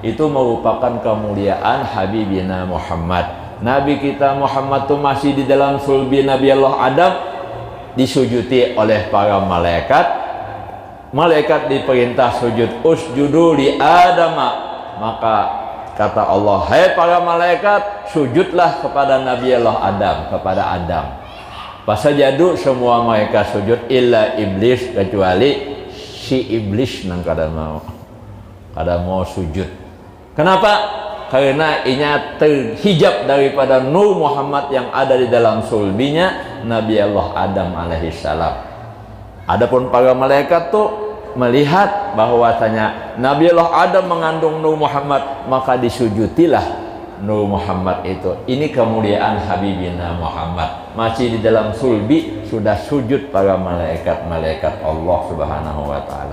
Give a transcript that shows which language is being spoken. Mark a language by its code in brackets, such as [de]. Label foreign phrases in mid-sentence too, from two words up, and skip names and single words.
[id] Itu merupakan kemuliaan Habibina Muhammad. Nabi kita Muhammad itu masih di dalam sulbi Nabi Allah Adam, disujuti oleh para malaikat. Malaikat diperintah sujud, [ar] usjudu li Adama. [id] Maka kata Allah, hai para malaikat, sujudlah kepada Nabi Allah Adam, kepada Adam. Fasajadu, semua mereka sujud, [bjn] illa iblis, kecuali si iblis nang kada mau sujud. Kenapa? Karena inya terhijab daripada nur Muhammad yang ada di dalam sulbinya Nabi Allah Adam alaihissalam. [id] Adapun para malaikat tuh melihat bahwasanya Nabi Allah Adam mengandung nur Muhammad, maka disujutilah nur Muhammad itu. Ini kemuliaan Habibina Muhammad. Masih di dalam sulbi sudah sujud para malaikat-malaikat Allah [ar] Subhanahu wa taala.